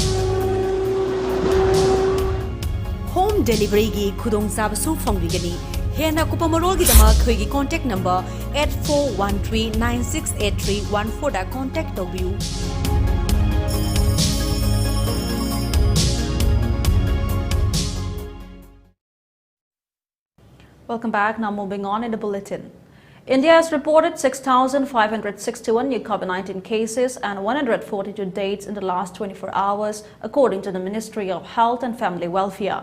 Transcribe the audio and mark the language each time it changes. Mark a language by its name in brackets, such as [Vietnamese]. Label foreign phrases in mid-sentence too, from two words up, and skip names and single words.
[English] Home delivery [Manipuri] gi khudong sabasu fangbigani Hena kupamarolgidama khoi [English] contact number [Manipuri] 8413968314 da contact tobiu. [English] Welcome back. Now moving on in the bulletin. India has reported 6,561 new COVID-19 cases and 142 deaths in the last 24 hours, according to the Ministry of Health and Family Welfare.